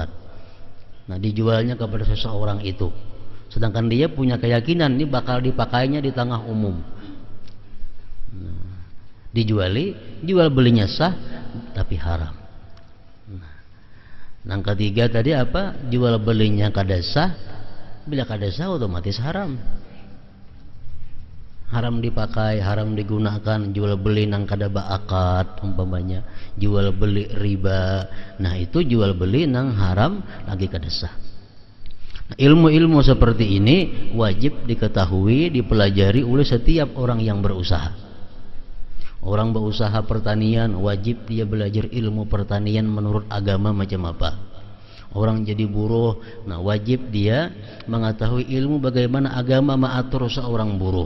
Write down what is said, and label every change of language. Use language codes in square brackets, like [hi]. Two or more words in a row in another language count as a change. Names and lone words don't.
[id] Nah, dijualnya kepada seseorang itu, sedangkan dia punya keyakinan ini bakal dipakainya di tengah umum. [bjn] Nah, dijuali, jual belinya sah tapi haram. [id] Nah, yang ketiga tadi apa? [bjn] Jual belinya kada sah. Bila kada sah otomatis haram. Haram dipakai, haram digunakan. Jual beli nang kada baakad umpamanya, jual beli riba. Nah, itu jual beli nang haram lagi kada sah. [id] Ilmu-ilmu seperti ini wajib diketahui, dipelajari oleh setiap orang yang berusaha. Orang berusaha pertanian wajib dia belajar ilmu pertanian menurut agama macam apa. Orang jadi buruh, nah wajib dia mengetahui ilmu bagaimana agama mengatur seorang buruh.